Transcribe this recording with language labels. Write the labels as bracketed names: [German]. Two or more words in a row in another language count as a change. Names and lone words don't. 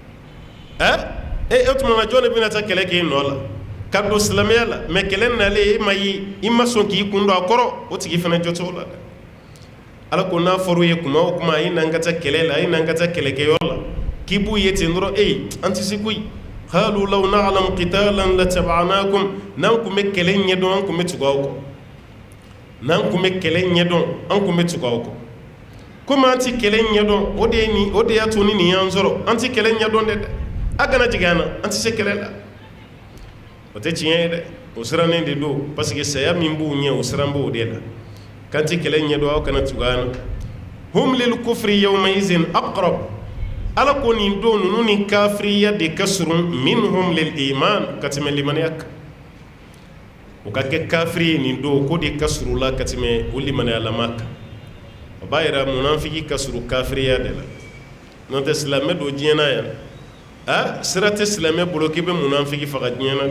[Bambara] O tuma na jɔn de bɛna taa kɛlɛ kɛ e nɔ la ka don silamɛya la, mais kɛlɛ nalen e ma ye, i ma sɔn k'i kun don a kɔrɔ, o tigi fana jɔcogo la dɛ. Ala ko n'a fɔra u ye kuma o kuma, a ye n'an ka taa kɛlɛ la, a ye n'an ka taa kɛlɛkɛyɔrɔ la, k'i b'u ye ten dɔrɔn an tɛ se koyi. [Arabic] قالوا لو نعلم قتالا لاتبعناكم, [Bambara] n'an kun bɛ kɛlɛ ɲɛdɔn an kun bɛ tugu aw kɔ, n'an kun bɛ kɛlɛ ɲɛdɔn an kun bɛ tugu aw kɔ. Komi an tɛ kɛlɛ ɲɛdɔn, o de y'a to ni nin y'an sɔrɔ, an tɛ kɛlɛ ɲɛdɔn dɛ, a kana jigin an na, an tɛ se kɛlɛ la. O tɛ tiɲɛ ye dɛ, o sirannen de don, [French] parce que [Bambara] saya min b'u ɲɛ o siran b'o de la. Kan tɛ kɛlɛ ɲɛdɔn aw kana tugu an na. [Arabic] هم للكفر يومئذ أقرب, [Bambara] Ala ko nin don ninnu ni kafiriya de ka surun [Arabic] منهم للإيمان, [Bambara] ka tɛmɛ limaniya kan. O ka kɛ kafiri ye nin don, ko de ka surun la ka tɛmɛ o limaniyalama kan. O b'a yira munafiki ka surun kafiriya de la. N'o tɛ silamɛ don diɲɛ na yan, sira tɛ silamɛ bolo k'i bɛ munafiki faga diɲɛ na dɛ.